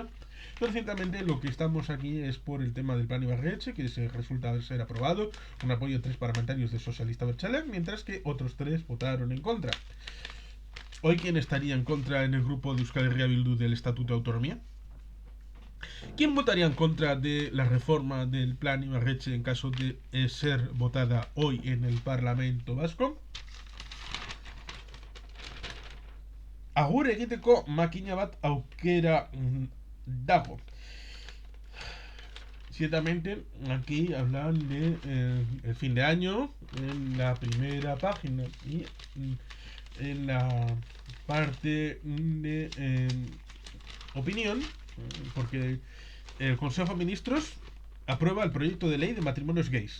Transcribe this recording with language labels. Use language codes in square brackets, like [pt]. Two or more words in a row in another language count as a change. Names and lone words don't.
[es] Pero ciertamente lo que estamos aquí es por el tema del plan Ibarretxe, que se resulta ser aprobado, un apoyo de 3 parlamentarios de Socialista Berchalek, mientras que otros 3 votaron en contra. Hoy, ¿quién estaría en contra en el grupo de Euskal Herria Bildu del Estatuto de Autonomía? ¿Quién votaría en contra de la reforma del plan Ibarretxe en caso de ser votada hoy en el Parlamento Vasco? [eu] Agur egiteko makina bat aukera dago. [es] Ciertamente aquí hablan de el fin de año en la primera página y en la parte de opinión, porque el Consejo de Ministros aprueba el proyecto de ley de matrimonios gays.